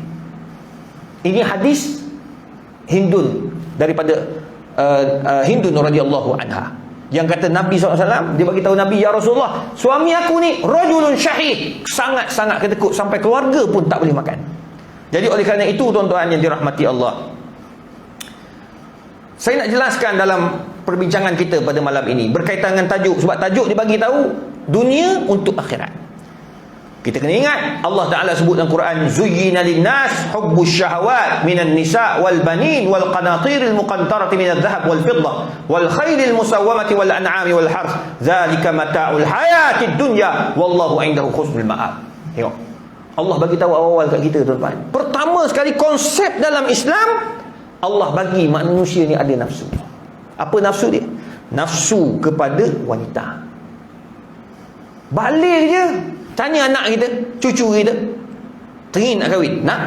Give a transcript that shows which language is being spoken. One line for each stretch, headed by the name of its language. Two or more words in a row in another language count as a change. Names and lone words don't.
Malay: Ini hadis Hindun daripada Hindun radhiyallahu anha, yang kata Nabi SAW, dia bagi tahu Nabi,
Arabic: يا رسول الله,
Malay: suami aku ni
Arabic: رجل شحيح,
Malay: sangat-sangat kedekut sampai keluarga pun tak boleh makan. Jadi oleh kerana itu tuan-tuan yang dirahmati Allah, saya nak jelaskan dalam perbincangan kita pada malam ini berkaitan dengan tajuk, sebab tajuk dia bagi tahu dunia untuk akhirat. Kita kena ingat, Allah Ta'ala sebut dalam Quran,
Arabic: زين للناس حب الشهوات من النساء والبنين والقناطير المقنطرة من الذهب والفضة والخيل المسومة والأنعام والحرث ذلك متاع الحياة الدنيا والله عنده حسن المآب.
Malay: Tengok, Allah bagi tahu awal-awal kat kita tuan-tuan. Pertama sekali konsep dalam Islam, Allah bagi manusia ni ada nafsu. Apa nafsu dia? Nafsu kepada wanita. Balik je, tanya anak kita, cucu kita, teringin nak kahwin, nak?